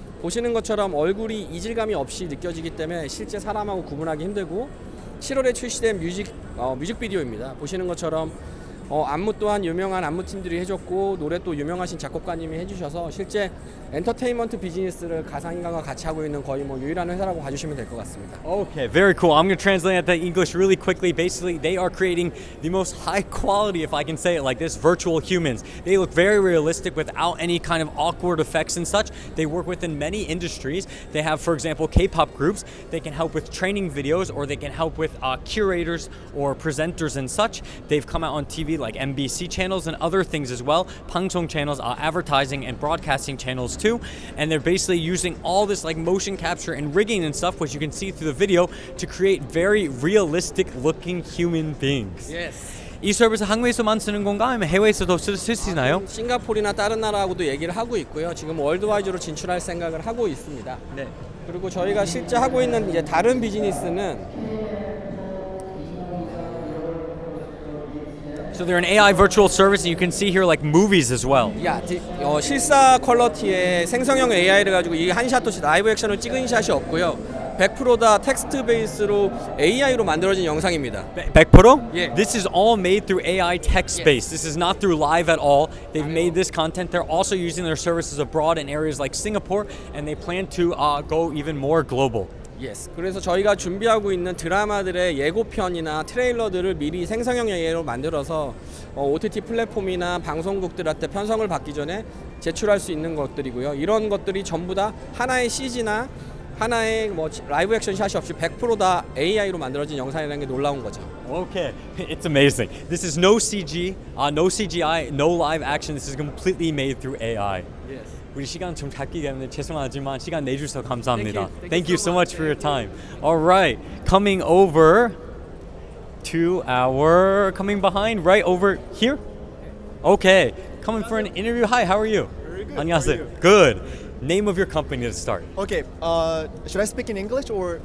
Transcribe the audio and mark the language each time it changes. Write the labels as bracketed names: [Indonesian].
[Korean] 보시는 것처럼 얼굴이 이질감이 없이 느껴지기 때문에 실제 사람하고 구분하기 힘들고 7월에 출시된 뮤직비디오입니다. 보시는 것처럼 안무 또한 유명한 안무팀들이 해줬고 노래 또 유명하신 작곡가님이 해주셔서 실제 엔터테인먼트 비즈니스를 가상인간과 같이 하고 있는 거의 뭐 유일한 회사라고 봐주시면 될 것 같습니다. [English] Okay, very cool. I'm going to translate that to English really quickly. Basically, they are creating the most high quality, if I can say it like this, virtual humans. They look very realistic without any kind of awkward effects and such. They work within many industries. They have, for example, K-pop groups. They can help with training videos, or they can help with curators or presenters and such. They've come out on TV like MBC channels and other things as well. 방송 channels, advertising and broadcasting channels too. And they're basically using all this like motion capture and rigging and stuff, which you can see through the video, to create very realistic looking human beings. Yes. [Korean] 이 서비스 한국에서만 쓰는 건가? 아니면 해외에서도 쓸 수 있나요? 싱가포르나 다른 나라하고도 얘기를 하고 있고요. 지금 월드와이드로 진출할 생각을 하고 있습니다. 네. 그리고 저희가 실제 하고 있는 이제 다른 비즈니스는 [English] So they're an AI virtual service, and you can see here like movies as well. [Korean] 실사 퀄러티의 생성형 AI를 가지고 이 한 샷도 라이브 액션을 찍은 샷이 없고요. 100% 다 텍스트 베이스로 AI로 만들어진 영상입니다. 100%? [English] Yeah. This is all made through AI text space. This is not through live at all. They've made this content. They're also using their services abroad in areas like Singapore, and they plan to go even more global. Yes. [Korean] 그래서 저희가 준비하고 있는 드라마들의 예고편이나 트레일러들을 미리 생성형 AI로 만들어서 OTT 플랫폼이나 방송국들한테 편성을 받기 전에 제출할 수 있는 것들이고요. 이런 것들이 전부 다 하나의 CG나 하나의 뭐 라이브 액션 샷이 없이 100% 다 AI로 만들어진 영상이라는 게 놀라운 거죠. [English] Okay, it's amazing. This is no CG, no CGI, no live action. This is completely made through AI. Yes. [Korean] 우리 시간 좀 잤기 때문에 죄송하지만 시간 내주셔서 감사합니다. [English] Thank you so much for your time. All right, coming over to our, coming behind, right over here. Okay, coming for an interview. Hi, how are you? Very good. [Korean] 안녕하세요. [English] Good. Name of your company to start. Okay, should I speak in English or?